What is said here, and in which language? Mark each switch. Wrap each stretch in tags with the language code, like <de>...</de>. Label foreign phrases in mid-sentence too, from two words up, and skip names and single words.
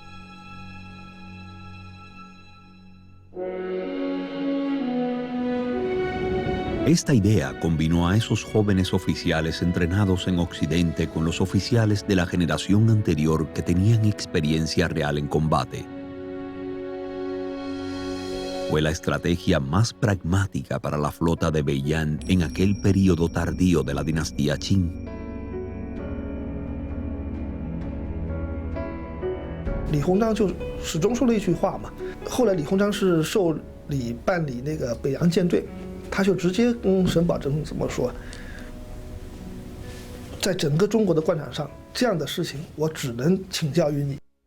<es>Esta idea combinó a esos jóvenes oficiales entrenados en Occidente con los oficiales de la generación anterior que tenían experiencia real en combate. Fue la estrategia más pragmática para la flota de Beiyang en aquel período tardío de la dinastía Qing.</es> <zh>李鸿章就始终说了一句话嘛。后来李鸿章是受理办理那个北洋舰队，他就直接跟沈葆桢怎么说？在整个中国的官场上，这样的事情我只能请教于你。</zh>